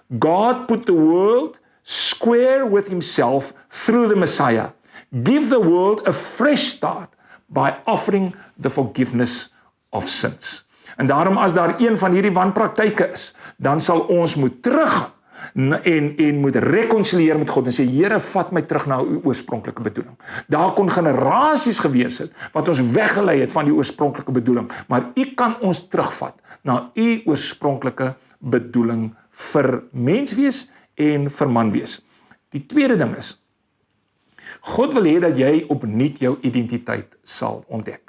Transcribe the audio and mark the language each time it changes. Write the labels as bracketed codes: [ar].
[en] God put the world square with himself through the Messiah. Give the world a fresh start by offering the forgiveness of sins. [af] En daarom as daar een van hierdie wanpraktyke is, dan sal ons moet teruggaan en moet rekonsilieer met God en sê, Here, vat my terug na u oorspronklike bedoeling. Daar kon generasies gewees het wat ons weggelei het van die oorspronklike bedoeling, maar u kan ons terugvat na u oorspronklike bedoeling vir menswees en vir manwees. Die tweede ding is, God wil hê dat jy opnuut jou identiteit sal ontdek.